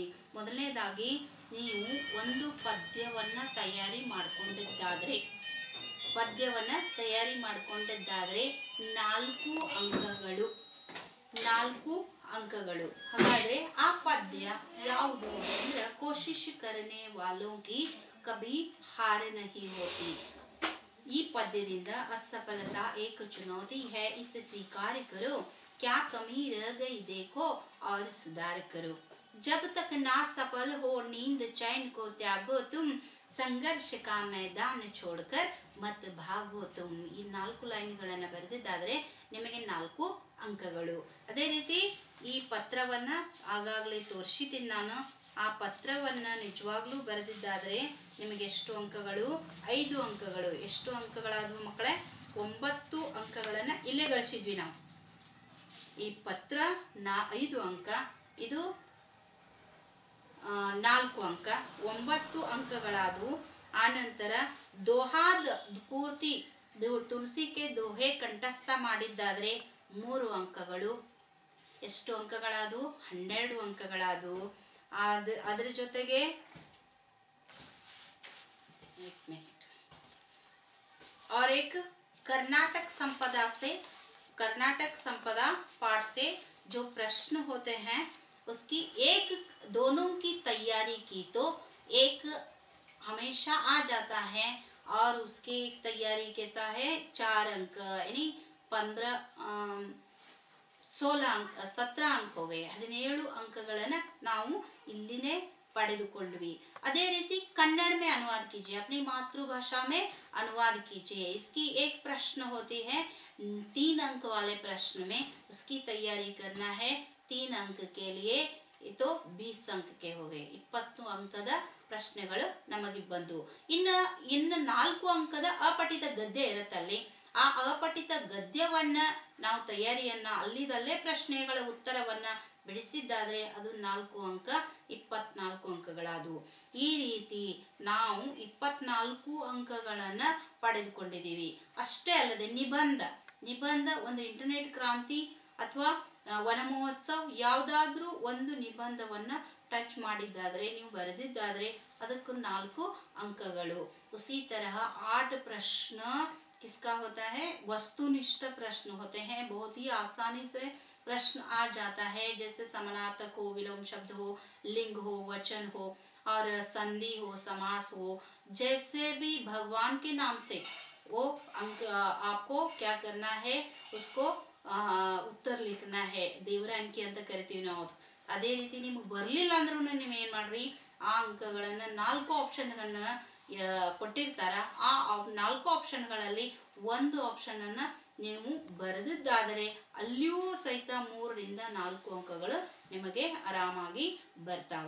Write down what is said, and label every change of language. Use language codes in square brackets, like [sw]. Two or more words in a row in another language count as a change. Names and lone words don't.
[kn] ಮೊದಲನೇದಾಗಿ ನೀವು ಒಂದು ಪದ್ಯವನ್ನು ತಯಾರಿ ಮಾಡಿಕೊಂಡಿದ್ದಾದರೆ 4 ಅಂಕಗಳು. ಹಾಗಾದರೆ ಆ ಪದ್ಯ ಯಾವುದು ಅಂದ್ರೆ [hi] कोशिश करने वालों की कभी हार नहीं होती. [kn] ಈ ಪದ್ಯದಿಂದ [hi] असफलता एक चुनौती है, इसे स्वीकार करो, क्या कमी रह गई देखो और सुधार करो. जब तक ना सफल हो नींद चैन को त्यागो तुम, संघर्ष का मैदान छोड़कर मत भागो तुम. [kn] ಈ 4 ಲೈನ್ಗಳನ್ನು ಬರೆದಿದ್ದಾದರೆ ನಿಮಗೆ 4 ಅಂಕಗಳು. ಅದೇ ರೀತಿ ಈ ಪತ್ರವನ್ನ ಆಗಾಗಲೇ ತೋರಿಸಿದ್ದೀನಿ ನಾನು. ಆ ಪತ್ರವನ್ನ ನಿಜವಾಗ್ಲೂ ಬರೆದಿದ್ದಾದರೆ ನಿಮಗೆ ಎಷ್ಟು ಅಂಕಗಳು? 5 ಅಂಕಗಳು. ಎಷ್ಟು ಅಂಕಗಳಾದವು ಮಕ್ಕಳೇ? 9 ಅಂಕಗಳನ್ನು ಇಲ್ಲೇ ಗಳಿಸಿದ್ವಿ ನಾವು. ಈ ಪತ್ರ 5 ಅಂಕ, ಇದು 4 ಅಂಕ, 9 ಅಂಕಗಳಾದವು. ಆನಂತರ ದೋಹಾದ ಪೂರ್ತಿ [hi] तुलसी के दोहे [kn] ಕಂಠಸ್ಥ ಮಾಡಿದ್ದಾದರೆ 3 ಅಂಕಗಳು. ಎಷ್ಟು ಅಂಕಗಳಾದವು? 12 ಅಂಕಗಳಾದವು. ಅದರ ಜೊತೆಗೆ [hi] और एक कर्नाटक संपदा पाठ से जो प्रश्न होते हैं उसकी दोनों की तैयारी की तो एक हमेशा आ जाता है, और उसकी तैयारी कैसा है? 4 अंक यानी 16 अंक 17 अंक हो गए. [kn] 17 अंकಗಳನ್ನು ನಾವು ಇಲ್ಲಿನೇ पढ़ेದುಕೊಂಡ್ವಿ. ಅದೇ ರೀತಿ [hi] कन्नड़ में अनुवाद कीजिए, अपनी मातृभाषा में अनुवाद कीजिए. इसकी एक प्रश्न होती है 3 अंक वाले प्रश्न में, उसकी तैयारी करना है 3 अंक के लिए. तो 20 अंक के हो गए. [kn] 20 अंकದ ಪ್ರಶ್ನೆಗಳು ನಮಗೆ ಬಂದು. ಇನ್ನು 4 ಅಂಕದ ಅಪಠಿತ ಗದ್ಯ ಇರುತ್ತಲ್ಲಿ, ಆ ಅಪಠಿತ ಗದ್ಯವನ್ನ ನಾವು ತಯಾರಿಯನ್ನ ಅಲ್ಲಿದಲ್ಲೇ ಪ್ರಶ್ನೆಗಳ ಉತ್ತರವನ್ನ ಬಿಡಿಸಿದ್ದಾದ್ರೆ ಅದು 4 ಅಂಕ, 24 ಅಂಕಗಳಾದವು. ಈ ರೀತಿ ನಾವು 24 ಅಂಕಗಳನ್ನ ಪಡೆದುಕೊಂಡಿದ್ದೀವಿ. ಅಷ್ಟೇ ಅಲ್ಲದೆ ನಿಬಂಧ ಒಂದು ಇಂಟರ್ನೆಟ್ ಕ್ರಾಂತಿ ಅಥವಾ ವನ ಮಹೋತ್ಸವ ಯಾವುದಾದ್ರೂ ಒಂದು ನಿಬಂಧವನ್ನ ಟಚ್ ಮಾಡಿದ್ದಾದ್ರೆ, ನೀವು ಬರೆದಿದ್ದಾದ್ರೆ ಅದಕ್ಕೂ 4 अंकಗಳು. [hi] उसी तरह 8 प्रश्न किसका होता है? वस्तुनिष्ठ प्रश्न होते हैं. बहुत ही आसानी से प्रश्न आ जाता है, जैसे समानार्थक हो, विलोम शब्द हो, लिंग हो, वचन हो और संधि हो, समास हो. जैसे भी भगवान के नाम से वो अंक आपको क्या करना है, उसको उत्तर लिखना है. [kn] ದೇವರ ಅಂಕಿ ಅಂತ ಕರಿತೀವಿ ನಾವು. ಅದೇ ರೀತಿ ನಿಮಗೆ ಬರಲಿಲ್ಲ ಅಂದ್ರೂ ನೀವು ಏನು ಮಾಡ್ರಿ, ಆ ಅಂಕಗಳನ್ನು 4 ಆಪ್ಷನ್ಗಳನ್ನ ಕೊಟ್ಟಿರ್ತಾರ. ಆ 4 ಆಪ್ಷನ್ಗಳಲ್ಲಿ ಒಂದು ಆಪ್ಷನನ್ನು ನೀವು ಬರೆದಿದ್ದಾದರೆ ಅಲ್ಲಿಯೂ ಸಹಿತ 3 ರಿಂದ 4 ಅಂಕಗಳು ನಿಮಗೆ ಆರಾಮಾಗಿ ಬರ್ತಾವ.